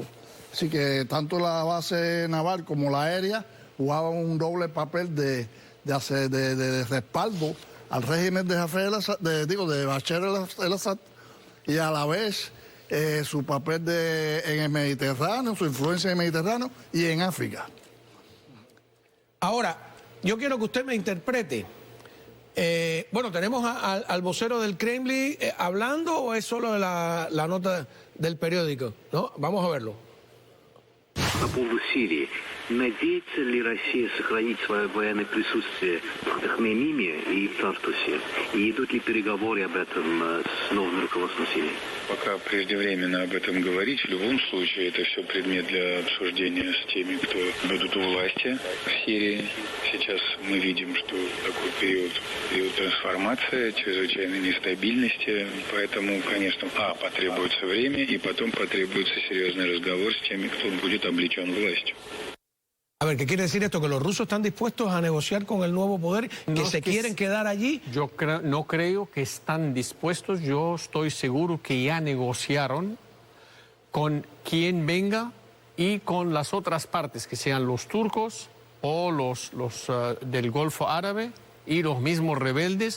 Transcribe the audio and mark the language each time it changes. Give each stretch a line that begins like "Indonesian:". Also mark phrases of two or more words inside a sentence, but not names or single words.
Spanish: Así que tanto la base naval como la aérea jugaban un doble papel de respaldo al régimen de Jafar al-Assad, de Bashar al-Assad, y a la vez su papel en el Mediterráneo, su influencia en el Mediterráneo y en África. Ahora, yo quiero que usted me interprete. Bueno, tenemos al vocero del Kremlin hablando, ¿o es solo la nota del periódico? ¿No? Vamos a verlo.
Russian: По поводу Сирии. Надеется ли Россия сохранить свое военное присутствие в Хмеймиме и в Тартусе? И идут ли переговоры об этом с новым руководством Сирии? Пока преждевременно об этом говорить. В любом случае, это все предмет для обсуждения с теми, кто будут у власти в Сирии. Сейчас мы видим, что такой период трансформации, чрезвычайной нестабильности. Поэтому, конечно, потребуется время, и потом потребуется серьезный разговор с теми, кто будет облечен властью.
Spanish: A ver, ¿qué quiere decir esto? ¿Que los rusos están dispuestos a negociar con el nuevo poder? ¿Que se quieren quedar allí? Yo no creo que están dispuestos. Yo estoy seguro que ya negociaron con quien venga y con las otras partes, que sean los turcos o los del Golfo Árabe y los mismos rebeldes.